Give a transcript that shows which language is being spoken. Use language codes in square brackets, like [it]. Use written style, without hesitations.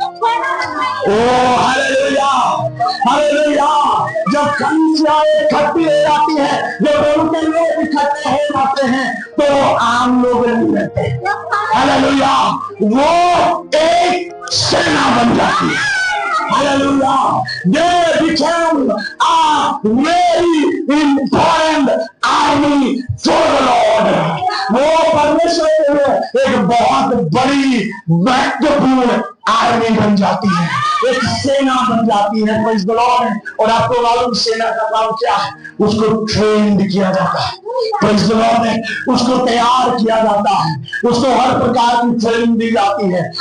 [hi] ओ hallelujah, hallelujah. जब कलीसिया इकट्ठी हो जाती है, जब प्रभु के लोग इकट्ठे हो जाते हैं, तो आम लोग नहीं रहते। हालेलुया, वो एक सेना बन जाती है। [en] Hallelujah. They became a very important army for the Lord. [hi] वो परमेश्वर के लिए एक बहुत बड़ी महत्वपूर्ण आर्मी बन जाती है, एक सेना बन जाती है। [en] Praise the Lord. [hi] और आपको मालूम सेना का काम क्या है? उसको ट्रेंड किया जाता है। [en] Praise the Lord. [hi] उसको तैयार किया जाता है, उसको हर प्रकार की ट्रेनिंग दी जाती है।